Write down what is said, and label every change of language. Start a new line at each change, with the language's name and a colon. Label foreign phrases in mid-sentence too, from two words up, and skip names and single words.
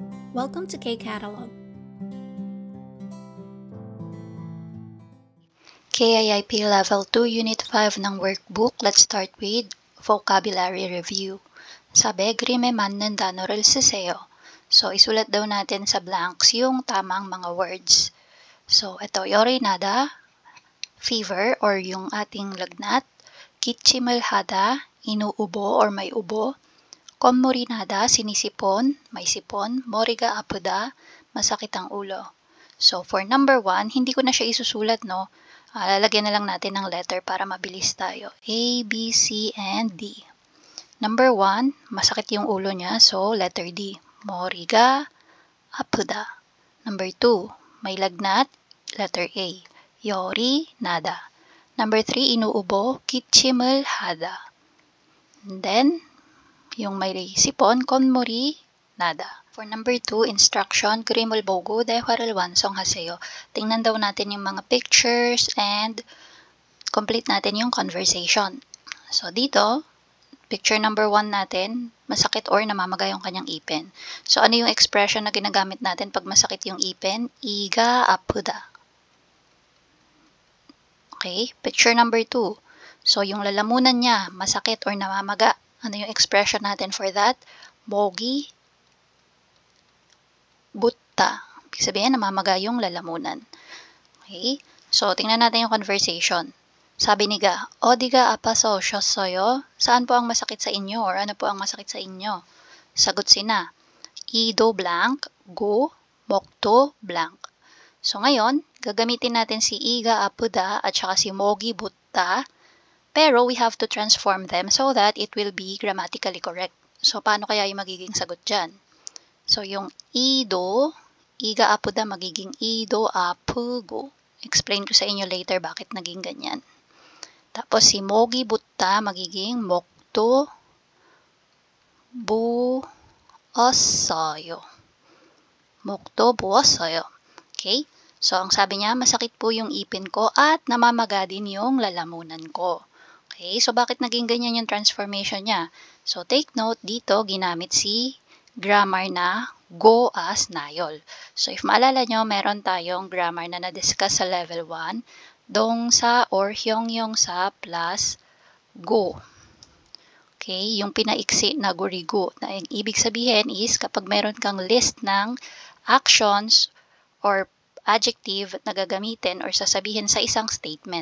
English: Welcome to K-Catalog. KIIP Level 2 Unit 5 ng workbook. Let's start with vocabulary review.
Korean: Sabi, grime 맞는 단어를 쓰세요.
Filipino: So, isulat daw natin sa blanks yung tamang mga words. So, ito, yorinada, fever or yung ating lagnat,
Korean: 기침을 하다,
Filipino: inuubo or may ubo,
Korean: 콧물이나다,
Filipino: sinisipon, may sipon,
Korean: 머리가 아프다,
Filipino: masakit ang ulo. So, for number 1, hindi ko na siya isusulat, no? Lalagyan na lang natin ng letter para mabilis tayo.
English: A, B, C, and D. Number 1,
Filipino: masakit yung ulo niya, so
English: letter D.
Korean: 머리가 아프다.
Filipino: Number 2, may lagnat,
English: letter A.
Korean: 열이 나다.
Filipino: Number 3, inuubo,
Korean: 기침을 하다.
English: And then,
Filipino: yung may sipon,
Korean: 콧물이 나다.
English: For number 2, instruction,
Korean: 그림을 보고 대화를 완성하세요.
Filipino: Tingnan daw natin yung mga pictures and complete natin yung conversation. So, dito, picture number 1 natin, masakit or namamaga yung kanyang ipin. So, ano yung expression na ginagamit natin pag masakit yung ipin?
Korean: 이가 아프다.
English: Okay, picture number 2.
Filipino: So, yung lalamunan niya, masakit or namamaga. Ano yung expression natin for that?
Korean: 목이 붓다.
Filipino: Ibig sabihin, namamaga yung lalamunan.
English: Okay?
Filipino: So, tingnan natin yung conversation. Sabi ni Ga,
Korean: 어디가 아파서 오셨어요?
Filipino: Saan po ang masakit sa inyo? Or ano po ang masakit sa inyo? Sagot sina,
Korean: 이도 blank, 고, 목도 blank.
Filipino: So, ngayon, gagamitin natin si
Korean: 이가 아프다
Filipino: at saka si
Korean: 목이 붓다.
English: Pero we have to transform them so that it will be grammatically correct. So,
Filipino: paano kaya yung magiging sagot dyan? So, yung ido,
Korean: 이가 아프다,
Filipino: magiging
Korean: 이도 아프고.
Filipino: Explain ko sa inyo later bakit naging ganyan. Tapos, si
Korean: 목이 붓다,
Filipino: magiging
Korean: 목도 부었어요. 목도 부었어요. Okay?
Filipino: So, ang sabi niya, masakit po yung ipin ko at namamaga din yung lalamunan ko. Okay, so bakit naging ganyan yung transformation niya? So take note, dito ginamit si grammar na go as nayol. So if maalala nyo, meron tayong grammar na na-discuss sa level 1, dong sa or hyong sa plus go. Okay, yung pinaiksi na gurigo. Na ibig sabihin is kapag meron kang list ng actions or adjective na gagamitin or sasabihin sa isang statement.